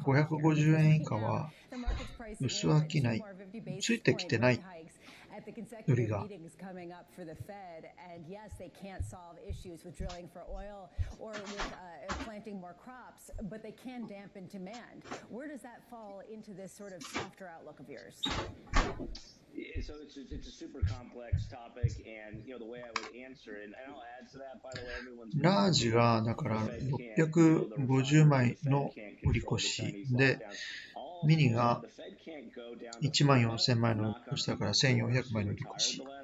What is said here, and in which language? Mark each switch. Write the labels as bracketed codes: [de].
[ja] 550円以下は薄商いついてきてない売りが。 [en] And yes, they can't solve issues with drilling for oil or with planting more crops, but they can dampen demand. Where does that fall into this sort of softer outlook of yours? So it's a super complex topic, and the way I would answer it, and I'll add to that, by the way, everyone's [ja] ラージがだから650枚の売り越しで、ミニが14000枚の売り越しだから1400枚の売り越し。